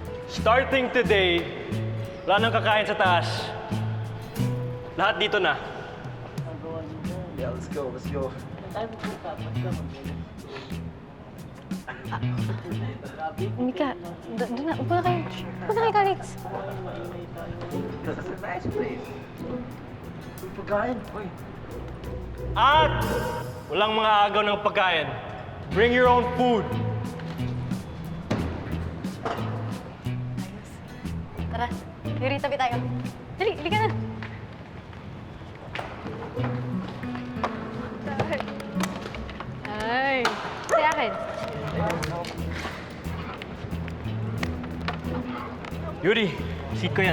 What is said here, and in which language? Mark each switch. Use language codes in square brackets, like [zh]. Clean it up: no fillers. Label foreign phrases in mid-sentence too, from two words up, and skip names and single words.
[en] Starting today, [tl] wala nang kakain sa taas. Lahat dito na. [en] Yeah, let's go, let's go. [tl] Mika, doon na. Upo na kayo. Upo na kayo, Calix. [en] This is a nice place. [tl] Pagkain, uy. At walang mga agaw ng pagkain. [en] Bring your own food. [tl] Tara, Yuri, tabi tayo. Dali, ka na. Ay, sa akin. Yuri, seat ko yan.